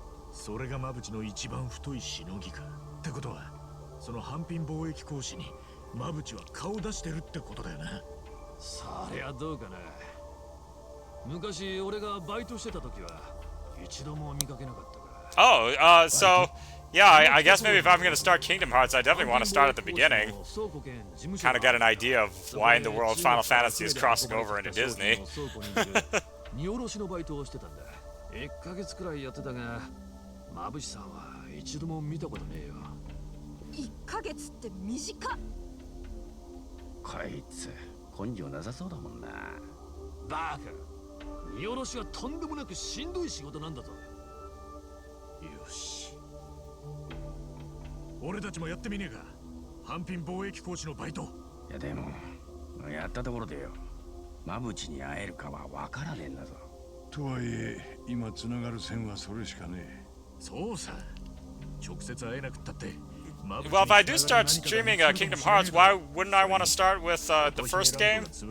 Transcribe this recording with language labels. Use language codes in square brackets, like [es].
[ja] それがマブチの一番太いしのぎか。ってことは、その販品貿易公司にマブチは顔出してるってことだよな。そりゃどうかな。昔俺がバイトしてた時は一度も見かけなかったから。 [en] Oh, so yeah, I guess maybe if I'm gonna start Kingdom Hearts, I definitely want to start at the beginning. Kind of get an idea of why in the world Final Fantasy is crossing over into Disney. [ja] 荷下ろしのバイトをしてたんだ。1ヶ月くらいやってたが、マブシさんは一度も見たことねえよ。 1ヶ月って短っ。こいつ根性なさそうだもんな。バカ、荷下ろしはとんでもなくしんどい仕事なんだぞ。よし、俺たちもやってみねえか。販品貿易公司のバイト。いやでもやったところでよ、マブチに会えるかはわからねえんだぞ。とはいえ今つながる線はそれしかねえ。そうさ、直接会えなくったって。 [en] Well, if I do start streaming Kingdom Hearts, why wouldn't I want to start with the first game?